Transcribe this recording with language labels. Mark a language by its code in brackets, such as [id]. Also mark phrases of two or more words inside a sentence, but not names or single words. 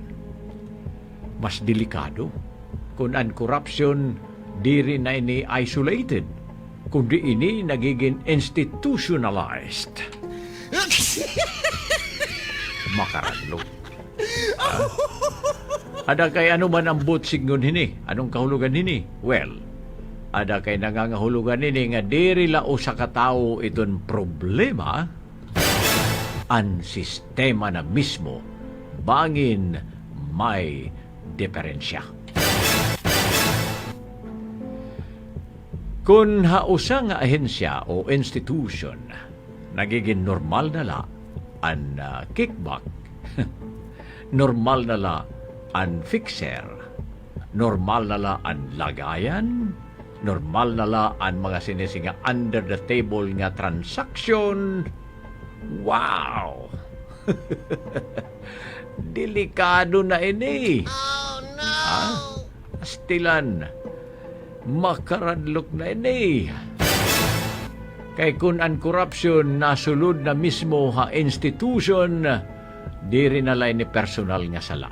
[war] Mas delikado kung ang corruption diri na ini isolated, kundi ini nagiging institutionalized. Makaranlo. Ada kay ano man ang butsingon hini? Anong kahulugan hini? Well, ada kay nangangahulugan hini nga diri lao sa katao iton problema, ang sistema na mismo bangin may diferensya. Kung hausa nga ahensya o institution nagiging normal na la ang kickback, normal na la ang fixer, normal na la ang lagayan, normal na la ang mga sinisinga [en] under the table [war] nga transaction. Wow! Delikado na ini. [en] Oh, no! [war] Astilan, makaradlok na ini. Kay kun ang corruption nasulod na mismo ha institution, di rin nalay ni personal nga sala.